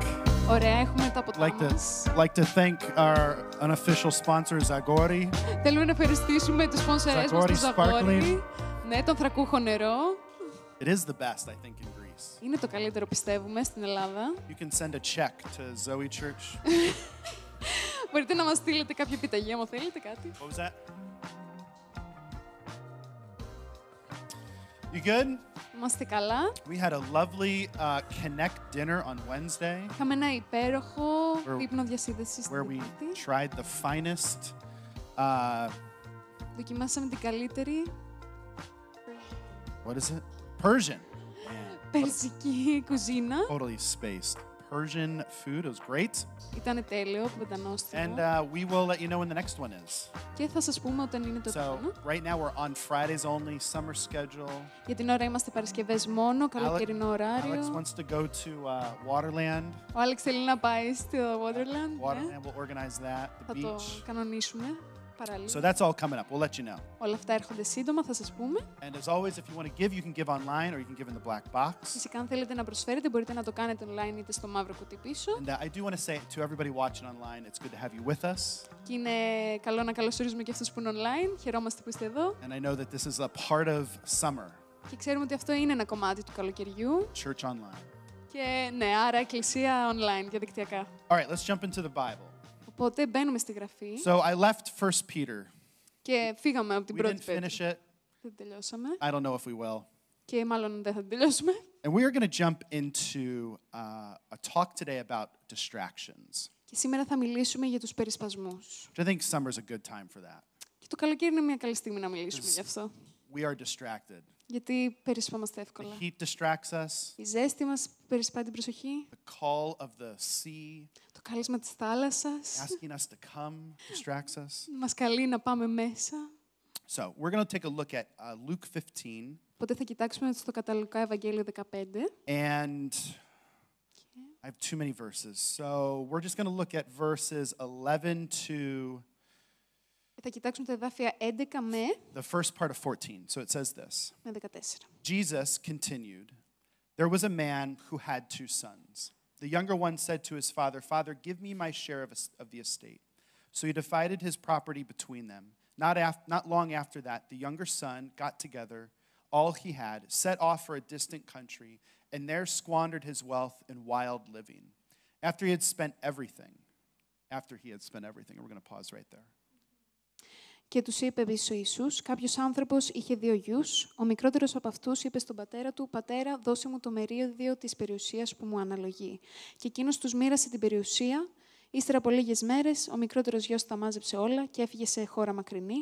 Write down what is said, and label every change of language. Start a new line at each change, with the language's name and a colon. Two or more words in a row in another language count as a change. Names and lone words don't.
Greek: Ωραία, έχουμε τα ποτά μας.
English: Like to thank our unofficial sponsor, Zagori.
Greek: Θέλουμε να ευχαριστήσουμε τους σπονσορές μας, Zagori τον Ζαγόρι.
English: Sparkling.
Greek: Ναι, τον θρακούχο νερό.
English: It is the best, I think, in Greece.
Greek: Είναι το καλύτερο, πιστεύουμε, στην Ελλάδα.
English: You can send a check to Zoe Church.
Greek: Μπορείτε να μας στείλετε κάποια επιταγή, άμα θέλετε κάτι.
English: What was that? You good?
Greek: Είμαστε καλά.
English: We had a lovely Connect dinner on Wednesday
Greek: Είχαμε ένα υπέροχο δείπνο διασύνδεσης στην
English: where we
Greek: Τετάρτη.
English: tried the finest,
Greek: Δοκιμάσαμε την καλύτερη
English: what is it? Persian.
Greek: περσική κουζίνα.
English: Totally spaced. Persian food. It was great.
Greek: Ήταν τέλειο, πεντανόστιμο.
English: And we will let you know when the next one is.
Greek: Και θα σας πούμε όταν είναι το
English: So
Greek: επόμενο.
English: right now we're on Fridays only, summer schedule.
Greek: Για την ώρα είμαστε Παρασκευές μόνο, καλοκαιρινό
English: Alex
Greek: ωράριο.
English: wants to go to Waterland.
Greek: Ο Άλεξ θέλει να πάει στο Waterland.
English: Waterland, we'll organize that. The
Greek: Θα το
English: beach.
Greek: κανονίσουμε παράλληλα.
English: So that's all coming up. We'll let you know.
Greek: Όλα αυτά έρχονται σύντομα, θα σας πούμε.
English: And as always, if you want to give, you can give online or you can give in the black box.
Greek: Φυσικά, αν θέλετε να προσφέρετε, μπορείτε να το κάνετε online είτε στο μαύρο κουτί πίσω.
English: And I do want to say to everybody watching online, it's good to have you with us.
Greek: Και είναι καλό να καλωσορίζουμε και αυτούς που είναι online. Χαιρόμαστε που είστε εδώ.
English: And I know that this is a part of summer,
Greek: Και ξέρουμε ότι αυτό είναι ένα κομμάτι του καλοκαιριού.
English: church online.
Greek: Και ναι, άρα εκκλησία online, διαδικτυακά.
English: All right, let's jump into the Bible.
Greek: Οπότε μπαίνουμε στη γραφή
English: So I left 1 Peter.
Greek: και φύγαμε από την
English: We
Greek: πρώτη
English: didn't
Greek: Πέτρου.
English: finish it.
Greek: Δεν τελειώσαμε
English: I don't know if we will.
Greek: και μάλλον δεν θα την τελειώσουμε.
English: And we are going to jump into a talk today about distractions.
Greek: Και σήμερα θα μιλήσουμε για τους περισπασμούς.
English: Which I think summer is a good time for that.
Greek: Και το καλοκαίρι είναι μια καλή στιγμή να μιλήσουμε γι' αυτό.
English: We are distracted.
Greek: Γιατί περισπάμαστε
English: The
Greek: εύκολα.
English: heat distracts us.
Greek: Η ζέστη μας περισπάει την προσοχή.
English: The call of the sea
Greek: Το κάλεσμα της θάλασσας
English: asking us to come distracts us.
Greek: μας καλεί να πάμε μέσα.
English: So we're going to take a look at Luke 15.
Greek: Οπότε θα κοιτάξουμε στο Καταλουκά Ευαγγέλιο 15.
English: And I have too many verses. So we're just going to look at verses 11 to
Greek: Θα κοιτάξουμε τα εδάφια 11
English: the first part of 14. So it says this.
Greek: με 14.
English: Jesus continued, "There was a man who had two sons. The younger one said to his father, 'Father, give me my share of the estate.' So he divided his property between them. Not long after that, the younger son got together all he had, set off for a distant country, and there squandered his wealth in wild living. After he had spent everything, we're going to pause right there.
Greek: Και τους είπε επίσης ο Ιησούς, κάποιος άνθρωπος είχε 2 γιους. Ο μικρότερος από αυτούς είπε στον πατέρα του, «Πατέρα, δώσε μου το μερίδιο της περιουσίας που μου αναλογεί». Και εκείνος τους μοίρασε την περιουσία. Ύστερα από λίγες μέρες, ο μικρότερος γιος τα μάζεψε όλα και έφυγε σε χώρα μακρινή.